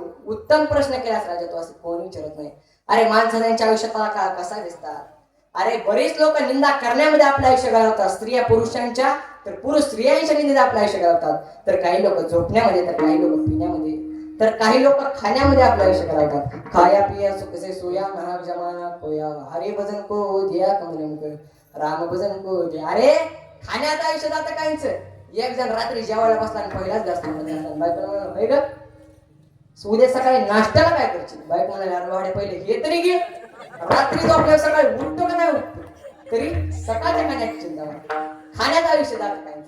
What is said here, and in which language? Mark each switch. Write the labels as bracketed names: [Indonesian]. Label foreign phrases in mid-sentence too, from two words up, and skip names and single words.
[Marathi] उत्तम प्रश्न केलास राजा तू असं कोण विचारत नाही. अरे माणसं त्यांच्या आयुष्यात का कसा दिसतात. अरे बरेच लोक निंदा करण्यामध्ये आपलं आयुष्य घालवतात स्त्रिया पुरुषांच्या तर पुरुष स्त्रियांच्या निंदेत आपलं आयुष्य घालवतात. तर काही लोक झोपण्यामध्ये तर काही लोक पिण्यामध्ये तर काही लोक खाण्यामध्ये आपलं आयुष्य घालवतात. [Hindi] खाया पिया सुख से सोया महाग जमाना कोया हरे भजन को दिया कमल राम भजन को दिया. [Marathi] अरे खाण्यात आयुष्य जातं काहीच. एक जण रात्री जेवायला बसला आणि पहिलाच जास्त बायको उद्या सकाळी नाश्त्याला काय करशील बायको म्हणाले पहिले हे तरी घे रात्री जो आपल्या सकाळी उठतो का नाही उठतो तरी सकाळच्या खाण्याची चिंता खाण्यात आयुष्य जातं काहीच.